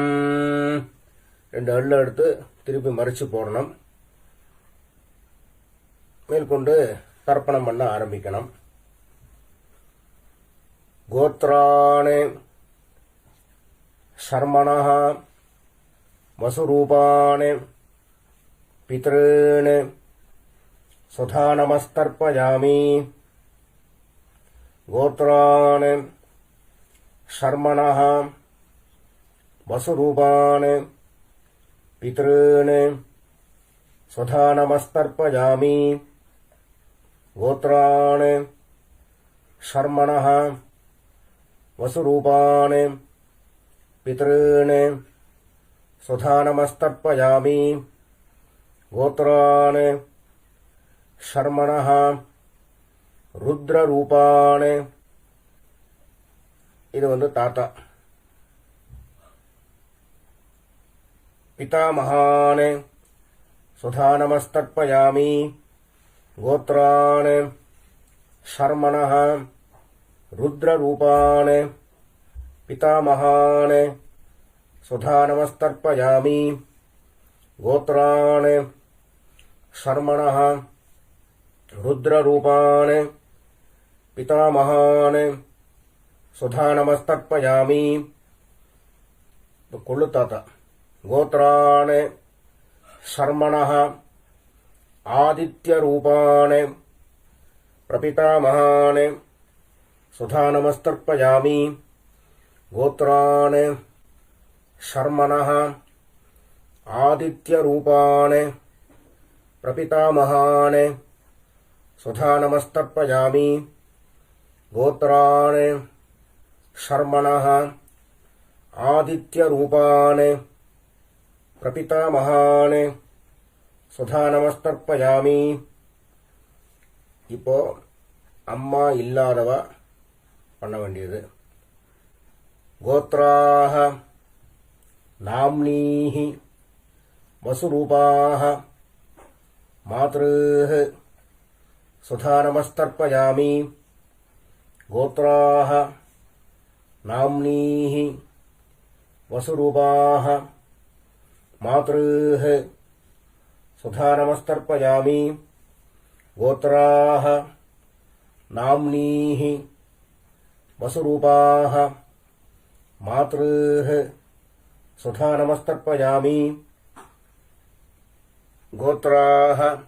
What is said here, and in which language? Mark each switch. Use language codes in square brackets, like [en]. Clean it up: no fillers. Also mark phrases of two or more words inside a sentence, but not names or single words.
[ta] 2 எள்ளு எடுத்து திருப்பி மறிச்சு போடணும். மேற்கொண்டு தர்ப்பணம் பண்ண ஆரம்பிக்கணும். [sa] गोत्रान् शर्मणः वसुरूपान् पितॄन् स्वधा नमस्तर्पयामि गोत्रान् शर्मणः वसुरूपान् पितॄन् स्वधा नमस्तर्पयामि गोत्रान् शर्मणः वसुरूपान् पितॄन् स्वधा नमस्तर्पयामि गोत्रान् शर्मणः रुद्ररूपान् [ta] இது தாத்தா [sa] पितामहान् स्वधा नमस्तर्पयामि गोत्रान् शर्मणः रुद्ररूपान् पितामहान् स्वधा नमस्तर्पयामि गोत्रान् शर्मणः रुद्ररूपान् पितामहान् स्वधा नमस्तर्पयामि [ta] கொள்ளு தாத்தா [sa] गोत्रान् शर्मणः आदित्यरूपान् प्रपितामहान् स्वधा नमस्तर्पयामि गोत्रान् शर्मणः आदित्यरूपान् प्रपितामहान् स्वधा नमस्तर्पयामि गोत्रान् शर्मणः आदित्यरूपान् प्रपितामहान् स्वधा नमस्तर्पयामि [ta] இப்போ அம்மா இல்லாதவ பண்ண வேண்டியது [sa] गोत्राः नाम्नीः वसुरूपाः मातृः स्वधा नमस्तर्पयामि गोत्राः नाम्नीः वसुरूपाः मातृः स्वधा नमस्तर्पयामि गोत्राः नाम्नीः वसुरूपाः मातृः स्वधा नमस्तर्पयामि गोत्राः